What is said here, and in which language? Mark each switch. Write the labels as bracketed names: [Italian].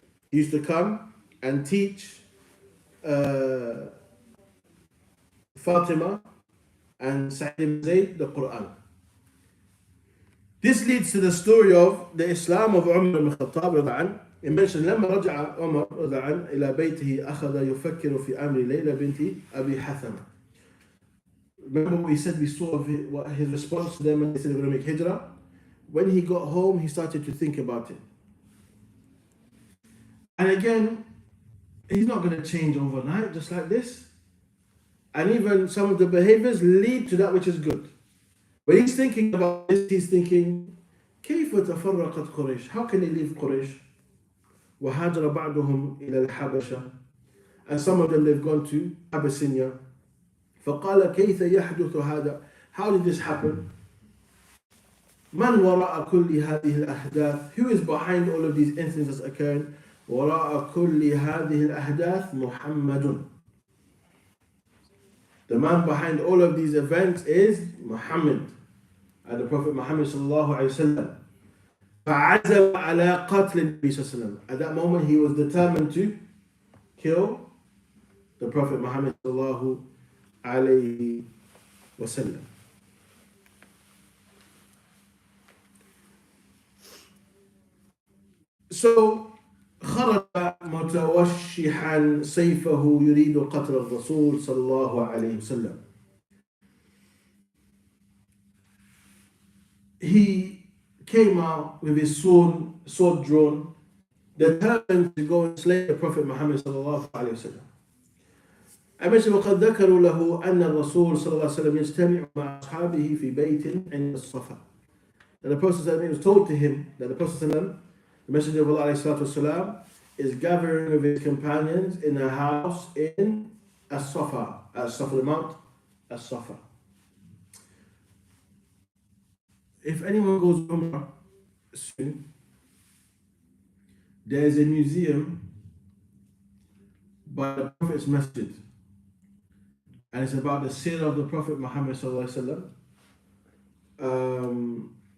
[English] He used to come and teach Fatima and Sa'id ibn Zayd the Quran. This leads to the story of the Islam of Umar ibn Khattab. It mentioned [Arabic] لما رجع عمر إلى بيته أخذ يفكر في أمر ليلى بنت أبي حثمة. [English] Remember what he said, we saw his response to them when they said they were going to make hijrah. When he got home, he started to think about it. And again, he's not going to change overnight, just like this. And even some of the behaviors lead to that which is good. When he's thinking about this, he's thinking, [Arabic] كيف تفرقت قريش? [English] How can they leave Quraysh? [Arabic] وهاجر بعضهم إلى الحبشة. [English] And some of them, they've gone to Abyssinia. [Arabic] فقال كيف يحدث هذا? [English] How did this happen? [Arabic] من وراء كل هذه الأحداث? [English] Who is behind all of these incidents occurring? [Arabic] وراء كل هذه الأحداث محمد. [English] The man behind all of these events is Muhammad, and the Prophet Muhammad sallallahu alaihi wasallam. [Arabic] فعزم على قتل النبي صلى الله عليه وسلم. [English] At that moment, he was determined to kill the Prophet Muhammad sallallahu alaihi wasallam. [Arabic] So خرج متوشحا سيفه يريد قتل الرسول صلى الله عليه وسلم. [English] He came out with his sword drawn, determined to go and slay the Prophet Muhammad [Arabic] صلى الله عليه وسلم. [English] I mentioned [Arabic] وقد ذكروا له أن الرسول صلى الله عليه وسلم يجتمع مع أصحابه في بيت عند الصفا. [English] And the Prophet it was told to him that the Prophet the Messenger of Allah والسلام, is gathering with his companions in a house in As-Safa, As-Safa, the Mount As-Safa. If anyone goes Umar soon, there is a museum by the Prophet's Masjid, and it's about the seerah of the Prophet Muhammad sallallahu alaihi wasallam.